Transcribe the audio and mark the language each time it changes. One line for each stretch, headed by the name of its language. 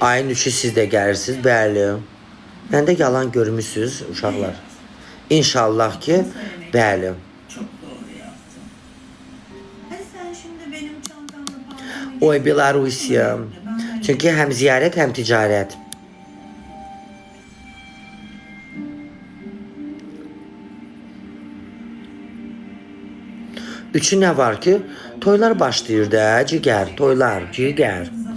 Azerbaijani: Ayın 3-ü siz də gəlirsiniz, bəli. Məndə yalan görmüsünüz uşaqlar. İnşallah ki, bəli.
Turkish: Çok doğru yaptın. Hadi sen şimdi benim çantamla paltomu...
Azerbaijani: Oy Belarusiya. Çünki həm ziyarət, həm ticarət. Üçü nə var ki? Toylar başlayır da, cigər, toylar, cigər.